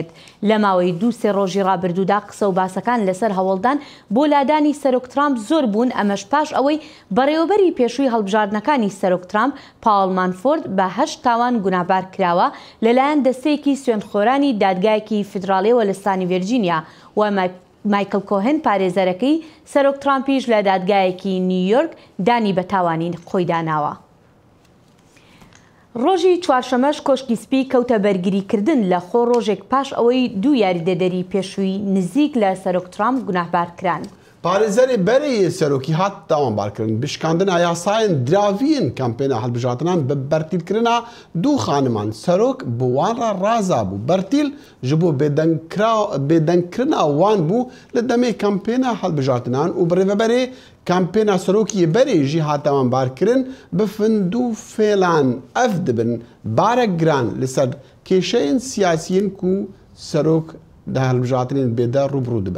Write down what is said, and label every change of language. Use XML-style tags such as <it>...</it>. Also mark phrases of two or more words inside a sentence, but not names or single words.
<ckb>لە ماوەی 2-3 ڕۆژی ڕابردوودا قسە و باسەکان لەسەر هەوڵدان بۆ لادانی سەرۆک ترامپ زۆر بوون، ئەمەش پاش ئەوەی بەڕێوەبەری پێشووی هەڵبژاردنەکانی سەرۆک ترامپ پاوڵ مانفۆرد بە 8 تاوان گونابار کراوە لەلایەن دەستەیەکی سوێندخۆرانی دادگایەکی فیدراڵیەوە لە ستانی ڤێرجینیا و مایکل کۆهن پارێزەرەکەی سەرۆک ترامپیش لە دادگایەکی نیویۆرک دانی بە تاوانی خۆی داناوە. ڕۆژی چوارشەمەش کۆشکی سپی کەوتە بەرگریکردن لە خۆ ڕۆژێک پاش ئەوەی 2 یاریدەدەری پێشووی نزیک لە سەرۆک ترامپ گوناهبار کران.</ckb> <ku>پارێزەرê berê serokî hat dawanbarkirin bişkandina yasayên diraviyên kampêna hilbijartinan bi bertîlkirina du xaniman serok bi wan re raza bû. Bertîl ji bo bêdengkirina wan bû li demê kampêna hilbijartinan û bi rêveberê kampêna serokiyê berê jî hat dawanbarkirin bi findû fêlan ev dibin barek giran li ser kêşeyên siyasiyên ku serok di hilbijartinên bêde rûbirû dibe.</ku>